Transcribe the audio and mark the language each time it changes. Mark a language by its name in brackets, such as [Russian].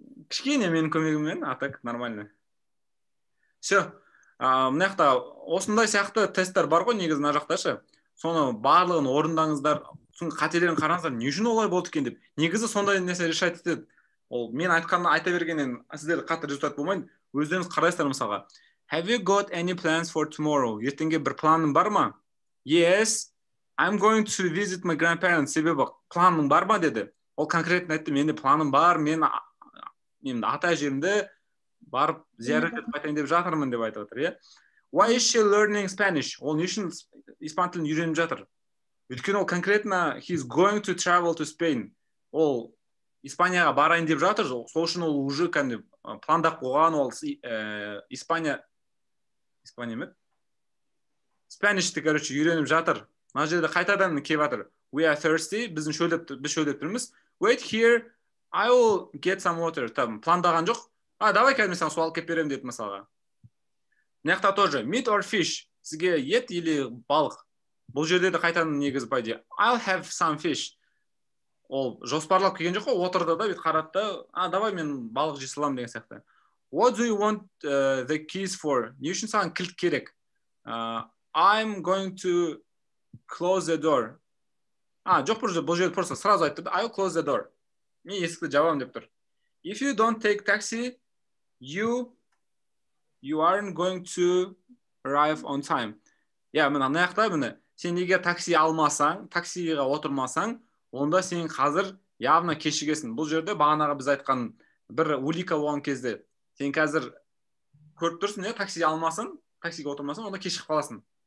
[Kazakh] Кішкене менің көмегіммен, [Russian] а так нормально. Все. [Kazakh] Мына жақта осындай сияқты тесттер бар ғой негізі мына жақта ше. Соны барлығын орындаңыздар. соның қателерін қараңыздар, не үшін олай болды екен деп. Негізі сондай нәрсе решать етеді. Ол мен айтқанды айта бергеннен сіздер қатты результат болмайды. Өздеріңіз қарайсыздар мысалға. [English] Have you got any plans for tomorrow? [Kazakh] Ертеңге бір планың бар ма? [English] Yes, I'm going to visit my grandparents. [Kazakh] Себебі планың бар ма деді. Ол конкретно айтты, менде планым бар, мен ата әжемді барып зиярат етіп қайтайын деп жатырмын деп айтып отыр, иә. [English] Why is she learning Spanish? [Kazakh] Ол не үшін испан тілін үйреніп жатыр? Өйткені ол конкретно [English] he's going to travel to Spain. [Kazakh] Ол Испанияға барайын деп жатыр, сол үшін ол уже кәдімгі пландап қойған, ол Испания ме? Spanish'ті, короче, үйреніп жатыр. Мына жерде қайтадан келіп жатыр. [English] We are thirsty, [Kazakh] біз шөлдеп тұрмыз. [English] Wait here, I will get some water. [Kazakh] Пландаған жоқ. Давай кәдімгі саған су алып келіп беремін деді мысалға. Мына жақта тоже [English] meat or fish. [Kazakh] Сізге ет или балық. Бұл жерде де қайтадан негізі пайда. [English] I'll have some fish. [Kazakh] Ол жоспарлап келген жоқ қой, отырды да, бүйтіп қарады да, давай мен балық жей саламын деген сияқты. [English] What do you want the keys for? [Kazakh] Не үшін саған кілт керек? [English] I'm going to close the door. [Kazakh] Жоқ, бұл жерде просто сразу айтты, [English] I'll close the door. [Kazakh] Мен есікті жабамын деп тұр. [English] If you don't take taxi, you aren't going to arrive on time. [Kazakh] Мына жақта міне, сен егер такси алмасаң, таксиға отырмасаң, онда сен қазір явно кешігесің. Бұл жерде бағанағы біз айтқан бір улика болған кезде, сен қазір көріп тұрсың, такси алмасаң, таксиға отырмасаң, онда кешігіп қаласың.